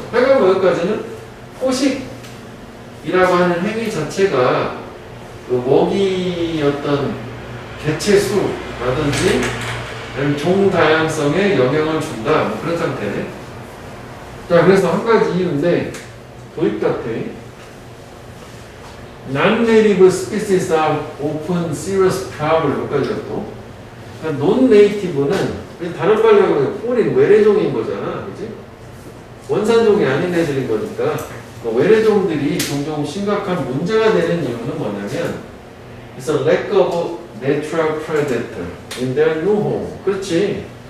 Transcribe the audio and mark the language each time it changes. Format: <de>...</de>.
<ko>하여간 뭐 여기까지는 포식이라고 하는 행위 자체가 그 먹이 어떤 개체 수라든지 아니면 종 다양성에 영향을 준다. 뭐 그런 상태네. 자, 그래서 한 가지 이유인데, 도입 같아.</ko> <en>Non-native species are often serious problem.</en> <ko>여기까지가 또. 그러니까 논네이티브는 다른 말로 하면 폴인 외래종인 거잖아, 그지? 원산종이 아닌 애들인 거니까 외래종들이 종종 심각한 문제가 되는 이유는 뭐냐면</ko> <en>It's a lack of natural predator in their new home.</en> <ko>그렇지.</ko>